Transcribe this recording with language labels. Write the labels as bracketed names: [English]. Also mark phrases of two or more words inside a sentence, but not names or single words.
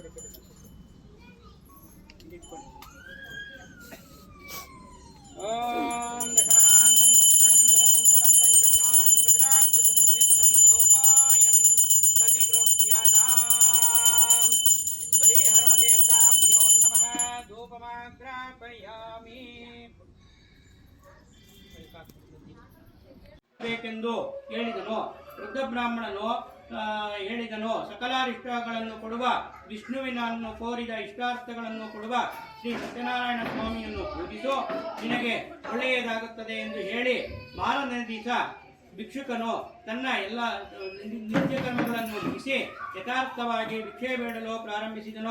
[Sanskrit] ओम दशांगं गुप्तं दोपं तपं पंचमनोहरं कपिलाकृत संयुक्तं धूपायं प्रतिगृह्यताम् बलिहरण देवताभ्यो नमः धूपमाग्रापयामि [Kannada] ಬೇಕೆಂದು ಹೇಳಿದನು. ವೃದ್ಧ ಬ್ರಾಹ್ಮಣನು ಹೇಳಿದನು, ಸಕಲಾರಿಷ್ಟಗಳನ್ನು ಕೊಡುವ ವಿಷ್ಣುವಿನನ್ನು ಕೋರಿದ ಇಷ್ಟಾರ್ಥಗಳನ್ನು ಕೊಡುವ ಶ್ರೀ ಸತ್ಯನಾರಾಯಣ ಸ್ವಾಮಿಯನ್ನು ಪೂಜಿಸು, ನಿನಗೆ ಒಳ್ಳೆಯದಾಗುತ್ತದೆ ಎಂದು ಹೇಳಿ ಮಾರನೇ ದಿವಸ ಭಿಕ್ಷುಕನು ತನ್ನ ಎಲ್ಲ ನಿತ್ಯ ಕರ್ಮಗಳನ್ನು ಮುಗಿಸಿ ಯಥಾರ್ಥವಾಗಿ ಭಿಕ್ಷೆ ಬೇಡಲು ಪ್ರಾರಂಭಿಸಿದನು.